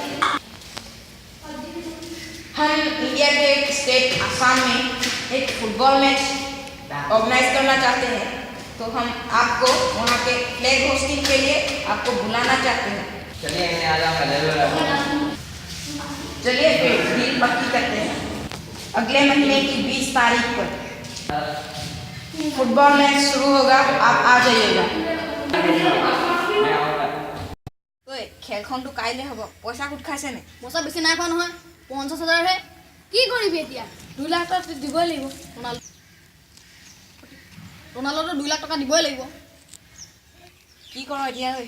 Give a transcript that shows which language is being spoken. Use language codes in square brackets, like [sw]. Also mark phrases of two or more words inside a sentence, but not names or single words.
[hi] हम इंडिया के एक स्टेट आसाम में एक [en] football match organize [hi] करना चाहते हैं तो हम आपको वहाँ के [en] flag hoisting [hi] के लिए आपको बुलाना चाहते हैं चलिए मैं आ जाऊँगा चलिए फिर डील पक्की करते हैं अगले महीने की 20 तारीख पर [en] football match [hi] शुरू होगा आप आ जाइएगा [as] খেলখনটো কাইলৈ হ'ব পইচা কুট খাইছে নে পইচা বেছি নাই খোৱা নহয় 50,000 হে কি কৰিবি এতিয়া 2 লাখ টকা দিবই লাগিব ৰনাল্ডোটো 2 লাখ টকা দিবই লাগিব কি কৰ এতিয়া ঐ